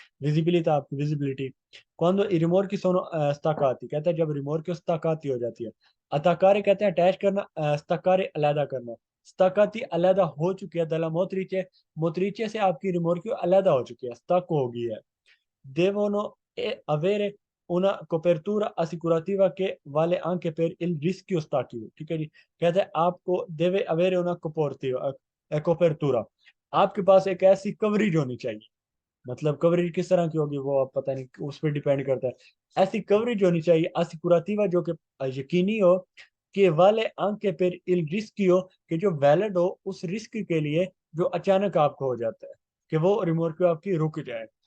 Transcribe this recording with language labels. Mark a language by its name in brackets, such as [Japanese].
[Hindi] Visibility, आपकी visibility, [Italian] quando il rimorchio sono staccati, [Hindi] कहते हैं जब रिमोर्कियो staccati हो जाती है। attaccare कहते हैं अटैच करना, staccare अलहदा करना। staccati अलहदा हो चुकी है [Italian] दला मोत्रिचे, [Hindi] मोत्रीचे से आपकी रिमोर्कियो अलहदा हो चुकी है, स्टक हो गई है। [Italian] devono avere una copertura assicurativa che vale anche per il rischio statico। [Hindi] ठीक है जी। कहते हैं आपको [Italian] deve avere una copertura, copertura, [Hindi] आपके पास एक ऐसी कवरेज होनी चाहिए। मतलब कवरेज किस तरह की होगी वो आप पता नहीं, उस पर डिपेंड करता है। ऐसी कवरेज होनी चाहिए असिकुराtiva, जो कि यकीनी हो [Italian] que vale aunque per il rischio, [Hindi] कि जो वैलिड हो उस रिस्क के लिए जो अचानक आपको हो जाता है, कि वो रिमोर्कियो आपकी रुक जाए।